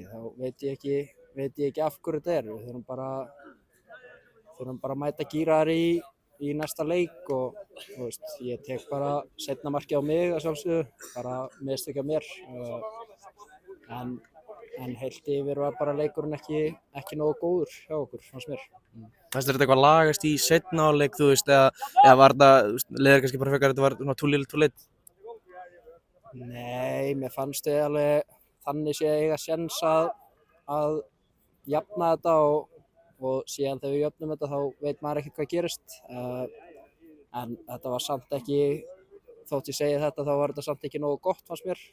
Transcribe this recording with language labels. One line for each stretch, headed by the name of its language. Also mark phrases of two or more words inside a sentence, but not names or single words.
Icelandic: Þá veit ég ekki af hverju þetta er. Við þurfum bara að mæta gíraðar í næsta leik og þú veist, ég tek bara seinna markið á mig að sjálfsögðu, bara mistök af mér. En heilt yfir var bara leikurinn ekki nógu góður hjá okkur, fannst mér. Fannst þér þetta eitthvað lagast í seinna hálfleik, þú veist, eða var þetta, leiðir kannski bara frekar þetta var svona
English: too little too late?
Icelandic: Nei, mér fannst þið alveg þannig sé eiga séns að jafna þetta og síðan þegar við jöfnum þetta þá veit maður ekkert hvað gerist. En þetta var samt ekki, þótt ég segi þetta þá var þetta samt ekki nógu gott fannst mér.